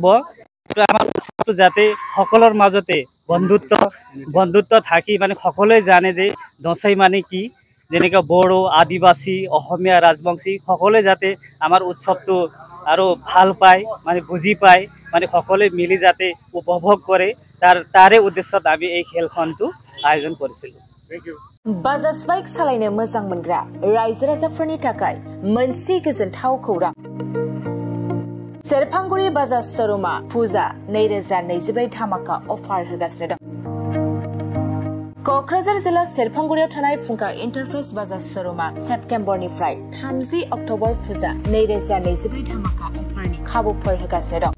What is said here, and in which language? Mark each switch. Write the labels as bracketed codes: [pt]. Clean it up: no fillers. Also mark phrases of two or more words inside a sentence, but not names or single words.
[as] এইটো আমাৰ উৎসৱটো যাতে সকলৰ মাজতে বন্ধুত্ব থাকি মানে সকলোৱে জানে যে দশই মানে কি। যেনেকৈ বড়ো আদিবাসী অসমীয়া ৰাজবংশী সকলোৱে যাতে আমাৰ উৎসৱটো আৰু ভাল পায় মানে বুজি পায় মানে সকলোৱে মিলি যাতে উপভোগ কৰে তাৰে উদ্দেশ্যত আমি এই খেলখনটো আয়োজন কৰিছিলোঁ। [brx] बाजाज बाइक सालायनो मोजां मोनग्रा रायजो राजाफोरनि थाखाय मोनसे गोजोनथाव खौरां। सेरफांगुरि बाजाज शोरूमा फुजा 2024 धामाका अफार होगासिनो दं। क'क्राझार जिल्ला सेरफांगुरियाव थानाय फुंखा एन्टारप्राइज बाजाज शोरूमा सेप्तेम्बरनिफ्राय 30 अक्ट'बर फुजा 2024 धामाका अफारनि खाबुफोर होगासिनो दं।